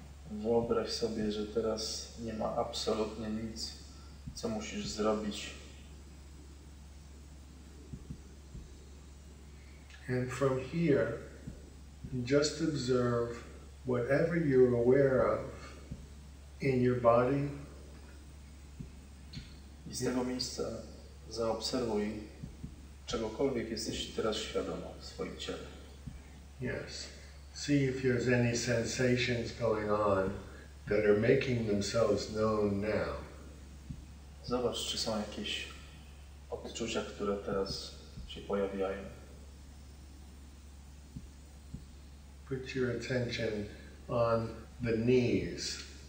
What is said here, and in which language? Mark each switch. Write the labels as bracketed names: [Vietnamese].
[Polish] Wyobraź sobie, że teraz nie ma absolutnie nic, co musisz zrobić. [English] And from here, just observe whatever you're aware of in your body. [Polish] I z tego miejsca zaobserwuj czegokolwiek jesteś teraz świadoma w swoim ciele. [English] Yes. See if there's any sensations going on that are making themselves known now. [Polish] Zobacz, czy są jakieś odczucia, które teraz się pojawiają. [English] Put your attention on the knees